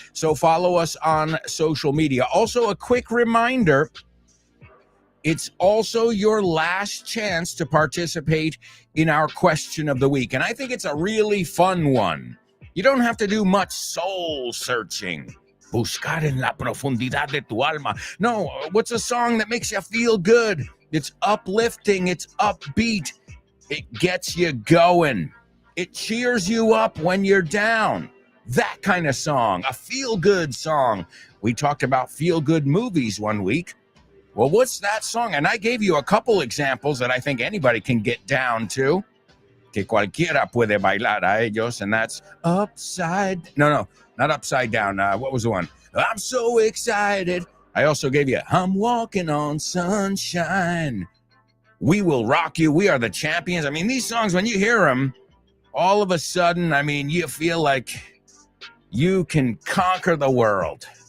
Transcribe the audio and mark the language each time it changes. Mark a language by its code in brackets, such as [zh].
[en] So follow us on social media. Also, a quick reminder, it's also your last chance to participate in our question of the week. And I think it's a really fun one. You don't have to do much soul searching. [es] Buscar en la profundidad de tu alma. [en] No, what's a song that makes you feel good? It's uplifting. It's upbeat. It gets you going. It cheers you up when you're down. That kind of song, a feel-good song. We talked about feel-good movies one week. Well, what's that song? And I gave you a couple examples that I think anybody can get down to. [es] Que cualquiera puede bailar a ellos, [en] and that's upside. No, not upside down. What was the one? I'm so excited. I also gave you I'm walking on sunshine. We Will Rock You. We Are the Champions. I mean, these songs, when you hear them, all of a sudden, you feel like you can conquer the world.